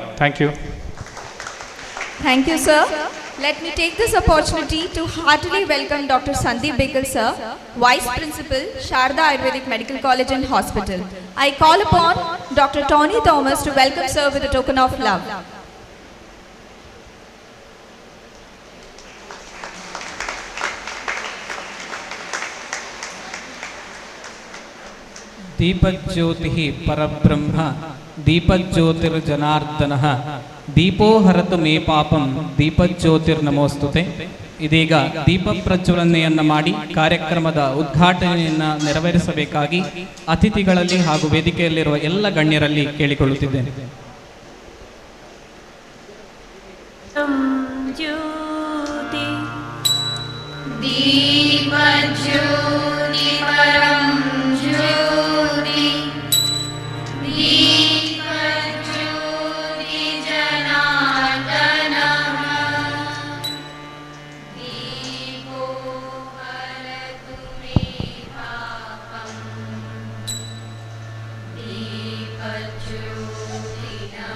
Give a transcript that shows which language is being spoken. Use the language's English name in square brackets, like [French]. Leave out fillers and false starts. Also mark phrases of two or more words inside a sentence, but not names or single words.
[English] Thank you. Thank you, sir. Let me take this opportunity to heartily welcome Dr. Sandeep Bekal, sir, Vice Principal, Sharada Ayurvedic Medical College and Hospital. I call upon Dr. Tony Thomas to welcome sir with a token of love. [Sanskrit] दीपज्योतिः परब्रह्म दीपज्योतिर्जनार्दनः दीपो हरतु मे पापं दीपಜ್ಯೋತಿರ್ನಮೋಸ್ತುತೆ. [Kannada] ಇದೀಗ ದೀಪ ಪ್ರಜ್ವಲನೆಯನ್ನು ಮಾಡಿ ಕಾರ್ಯಕ್ರಮದ ಉದ್ಘಾಟನೆಯನ್ನು ನೆರವೇರಿಸಬೇಕಾಗಿ ಅತಿಥಿಗಳಲ್ಲಿ ಹಾಗೂ ವೇದಿಕೆಯಲ್ಲಿರುವ ಎಲ್ಲ ಗಣ್ಯರಲ್ಲಿ ಕೇಳಿಕೊಳ್ಳುತ್ತಿದ್ದೇನೆ. [Sanskrit] ज्योति दीपज्योति परं ज्योति दीपज्योति जनार्दनः दीपो हरतु मे पापं दीपज्योति